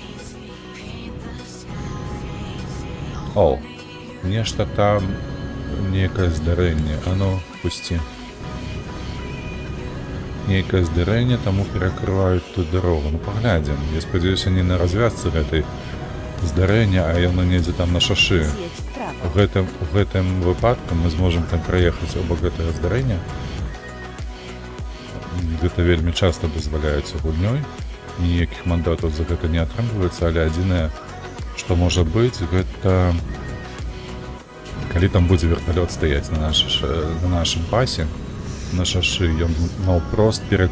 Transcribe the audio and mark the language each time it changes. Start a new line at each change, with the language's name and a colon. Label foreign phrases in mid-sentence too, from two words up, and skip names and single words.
Belarusian: О, нешта там, некае здарэнне. А ну, пусці. Некае здарэнне, таму перакрываюць тут дарогу. Ну, паглядзім. Я спадзяюся, не на развязцы гэтай здарэння, а яно недзе там на шашы.
Polish: Zjedź w prawo.
Belarusian: У гэтым выпадку мы зможам там праехаць оба гэтага здарэння. Гэта вельмі часта дазваляецца гульнёй. Ніякіх мандатаў за гэта не атрымліваецца, але адзінае, што можа быць, гэта калі там будзе верталёт стаяць на нашым пасе, на шашы, ён наўпрост перакрывае.